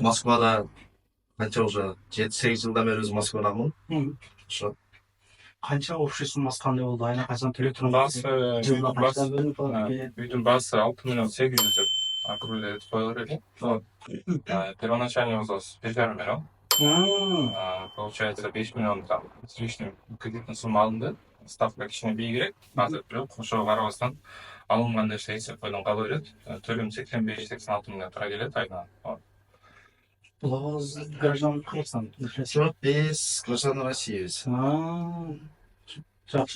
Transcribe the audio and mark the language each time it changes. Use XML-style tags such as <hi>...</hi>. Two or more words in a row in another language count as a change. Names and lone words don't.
<ky>Москвада канча уже 7-8 жылдан бери өзүм Москвадамын. Ошо. Канча общий суммасы кандай болду? Айына качан төлөп тургансыз? Жылына качан бөлүнүп калат? Үйдүн баасы 6 800 деп округлетип коюлар экен.</ky> <ru>Первоначальный взнос 5,5 миллион. Получается 5 миллион там с лишним кредитный</ru> <ky>сумма алынды. Ставка кичине бийигирээк. Азыр бирок ошого карабастан алынган нерсе эсеп койгон кала берет. Төлөм 85-86 миңга тура келет айына. Бул агабыз граждан Кыргызстан. Жоқ,</ky> <ru>без граждан России.</ru> <ky>Жакшы.</ky>